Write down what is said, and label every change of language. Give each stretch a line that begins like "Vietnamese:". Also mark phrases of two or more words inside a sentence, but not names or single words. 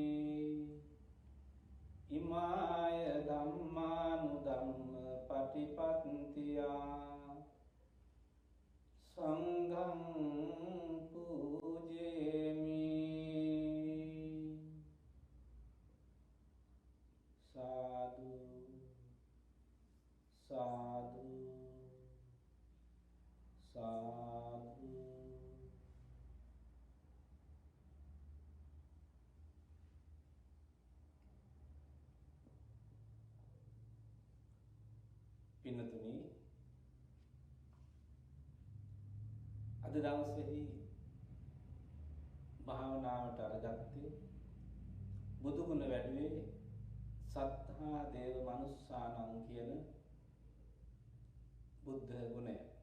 Pali: ඉමාය ධම්මානුධම්ම පටිපත්තියා සංඝං පූජේමි.
Sinhala: සාදු සාදු සාදු. පින්නතුනි, අද දවසේදී භාවනාවට අරගත්තේ බුදු ගුණ වැඩුවේ
Pali: සත්තා දේව මනුස්සානං
Sinhala: කියන බුද්ධ ගුණය.